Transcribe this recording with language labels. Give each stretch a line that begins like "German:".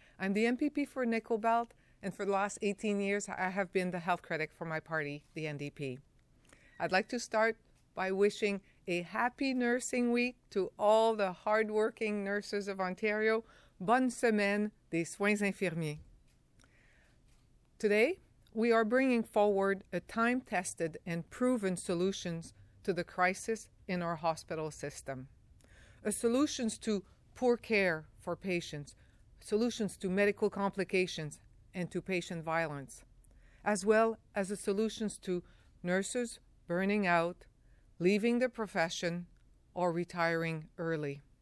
English: I'm the MPP for Nickel Belt, and for the last 18 years, I have been the health critic for my party, the NDP. I'd like to start by wishing a happy nursing week to all the hardworking nurses of Ontario.
French: Bonne semaine des soins infirmiers.
English: Today, we are bringing forward a time-tested and proven solutions to the crisis in our hospital system. Solutions to poor care for patients, solutions to medical complications and to patient violence, as well as the solutions to nurses burning out, leaving the profession, or retiring early.